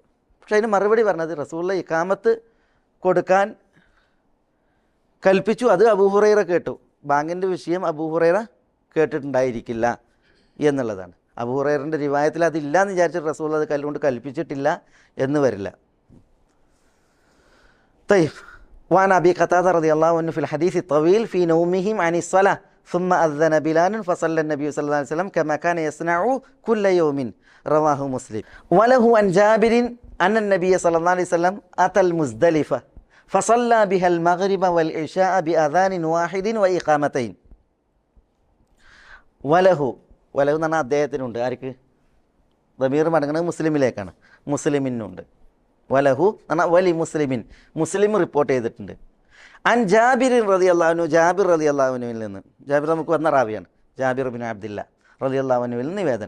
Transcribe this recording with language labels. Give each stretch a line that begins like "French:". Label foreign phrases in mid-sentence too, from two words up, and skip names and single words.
Malayalam: പക്ഷെ അതിന് മറുപടി പറഞ്ഞത് റസൂലുള്ളാഹി ഇഖാമത്ത് കൊടുക്കാൻ കൽപ്പിച്ചു, അത് അബൂ ഹുറൈറ കേട്ടു. ബാങ്കിൻ്റെ വിഷയം അബൂ ഹുറൈറ കേട്ടിട്ടുണ്ടായിരിക്കില്ല എന്നുള്ളതാണ്. അബൂ ഹുറൈറൻ്റെ റിവായത്തിൽ അതില്ല എന്ന് വിചാരിച്ചിട്ട് റസൂൽ അത് കൊണ്ട് കൽപ്പിച്ചിട്ടില്ല എന്ന് വരില്ല.
Arabic: طيب وعن أبي قتادة رضي الله عنه في الحديث الطويل في نومهم عن الصلاة ثم أذن بلال فصلى النبي صلى الله عليه وسلم كما كان يصنع كل يوم رواه مسلم. وله عن جابر أن النبي صلى الله عليه وسلم أتى المزدلفة فصلى بها المغرب والعشاء بأذان واحد وإقامتين.
Malayalam: وله എന്ന് പറഞ്ഞാൽ അദ്ദേഹത്തിനുണ്ട്. ആർക്ക്? ദമീർ മടങ്ങുന്നത് മുസ്ലിമിലേക്കാണ്. മുസ്ലിമിനുണ്ട്. വലഹു എന്നാൽ
Arabic: ولمسلم,
Malayalam: മുസ്ലിം റിപ്പോർട്ട് ചെയ്തിട്ടുണ്ട്.
Arabic: عن جابر رضي الله عنه,
Malayalam: ജാബിർ റളിയല്ലാഹു അൻഹുവിൽ നിന്ന്, ജാബിർ നമുക്ക് വന്ന റാവിയാണ്, ജാബിർ ബിൻ അബ്ദില്ല റളിയല്ലാഹു അൻഹുവിൽ നിവേദനം.